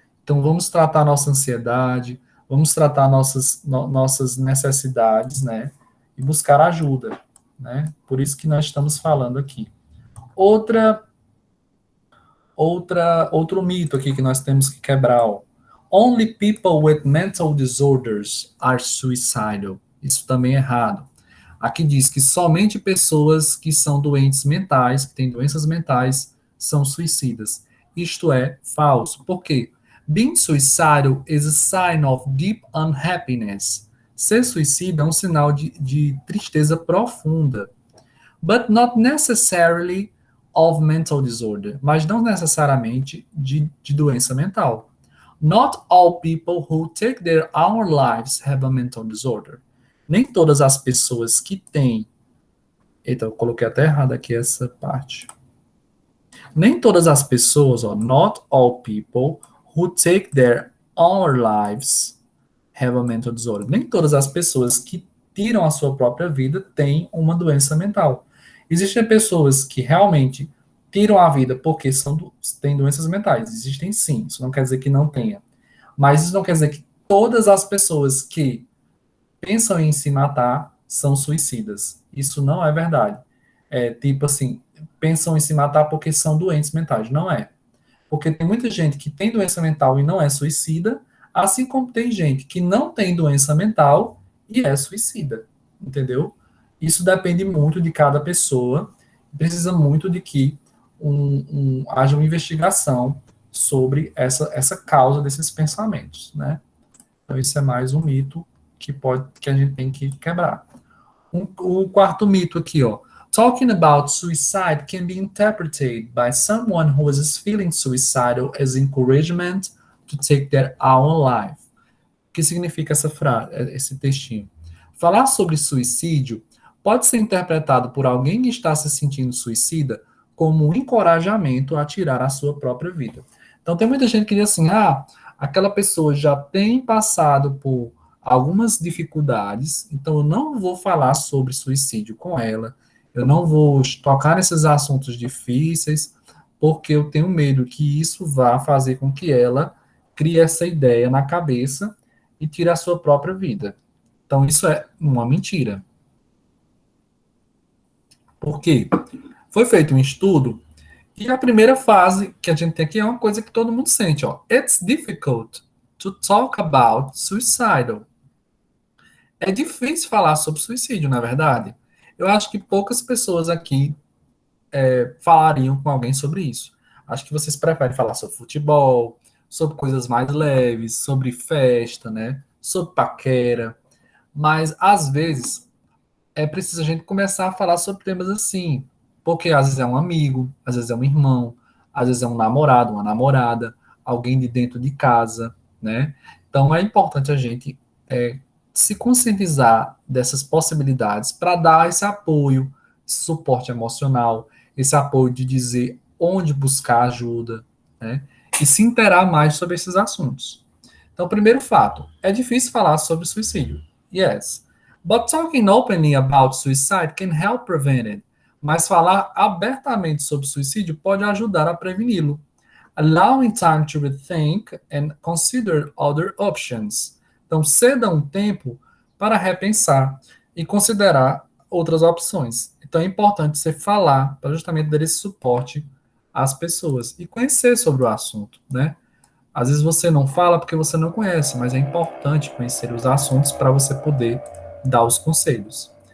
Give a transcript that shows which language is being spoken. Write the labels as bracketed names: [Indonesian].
[Portuguese] Então vamos tratar nossa ansiedade, vamos tratar nossas necessidades, né? E buscar ajuda, né? Por isso que nós estamos falando aqui. Outro mito aqui que nós temos que quebrar, ó. [English] Only people with mental disorders are suicidal. [Portuguese] Isso também é errado. Aqui diz que somente pessoas que são doentes mentais, que têm doenças mentais, são suicidas. Isto é falso. Por quê? [English] Being suicidal is a sign of deep unhappiness. [Portuguese] Ser suicida é um sinal de tristeza profunda. [English] But not necessarily of mental disorder. [Portuguese] Mas não necessariamente de doença mental. [English] Not all people who take their own lives have a mental disorder. [Portuguese] Nem todas as pessoas que têm. Eita, eu coloquei até errado aqui essa parte. Nem todas as pessoas, ó, [English] not all people who take their own lives have a mental disorder. [Portuguese] Nem todas as pessoas que tiram a sua própria vida têm uma doença mental. Existem pessoas que realmente tiram a vida porque têm doenças mentais. Existem sim, isso não quer dizer que não tenha. Mas isso não quer dizer que todas as pessoas que pensam em se matar são suicidas. Isso não é verdade. É tipo assim, pensam em se matar porque são doentes mentais. Não é. Porque tem muita gente que tem doença mental e não é suicida, assim como tem gente que não tem doença mental e é suicida. Entendeu? Isso depende muito de cada pessoa. Precisa muito de que haja uma investigação sobre essa causa desses pensamentos, né? Então, isso é mais um mito que a gente tem que quebrar. O quarto mito aqui, ó. [English] Talking about suicide can be interpreted by someone who is feeling suicidal as encouragement to take their own life. [Portuguese] O que significa essa frase, esse textinho? Falar sobre suicídio pode ser interpretado por alguém que está se sentindo suicida como um encorajamento a tirar a sua própria vida. Então, tem muita gente que diz assim, aquela pessoa já tem passado por algumas dificuldades, então eu não vou falar sobre suicídio com ela, eu não vou tocar nesses assuntos difíceis, porque eu tenho medo que isso vá fazer com que ela crie essa ideia na cabeça e tire a sua própria vida. Então, isso é uma mentira. Por quê? Foi feito um estudo e a primeira fase que a gente tem aqui é uma coisa que todo mundo sente, ó. [English] It's difficult to talk about suicidal. [Portuguese] É difícil falar sobre suicídio, na verdade. Eu acho que poucas pessoas aqui falariam com alguém sobre isso. Acho que vocês preferem falar sobre futebol, sobre coisas mais leves, sobre festa, né? Sobre paquera. Mas, às vezes, é preciso a gente começar a falar sobre temas assim. Porque às vezes é um amigo, às vezes é um irmão, às vezes é um namorado, uma namorada, alguém de dentro de casa, né? Então é importante a gente se conscientizar dessas possibilidades para dar esse apoio, esse suporte emocional, esse apoio de dizer onde buscar ajuda, né? E se interar mais sobre esses assuntos. Então, primeiro fato, é difícil falar sobre suicídio. [English] Yes. But talking openly about suicide can help prevent it. [Portuguese] Mas falar abertamente sobre suicídio pode ajudar a preveni-lo. [English] Allowing time to rethink and consider other options. [Portuguese] Então, ceda um tempo para repensar e considerar outras opções. Então, é importante você falar para justamente dar esse suporte às pessoas e conhecer sobre o assunto, né? Às vezes você não fala porque você não conhece, mas é importante conhecer os assuntos para você poder dar os conselhos.